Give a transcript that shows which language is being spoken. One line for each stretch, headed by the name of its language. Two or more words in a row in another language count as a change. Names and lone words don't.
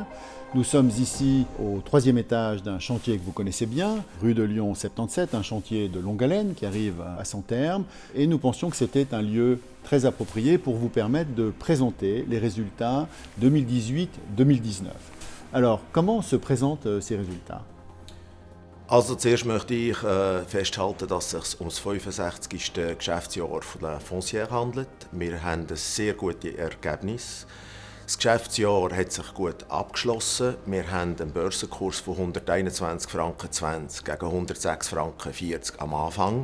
French: Nous sommes ici au troisième étage d'un chantier que vous connaissez bien, rue de Lyon 77, un chantier de longue haleine qui arrive à son terme. Et nous pensions que c'était un lieu très approprié pour vous permettre de présenter les résultats 2018-2019. Alors, comment se présentent ces résultats ?
German: Also zuerst möchte ich festhalten, dass es sich um das 65. Geschäftsjahr von der Foncière handelt. Wir haben ein sehr gutes Ergebnis. Das Geschäftsjahr hat sich gut abgeschlossen. Wir haben einen Börsenkurs von 121,20 Franken gegen 106,40 Franken am Anfang.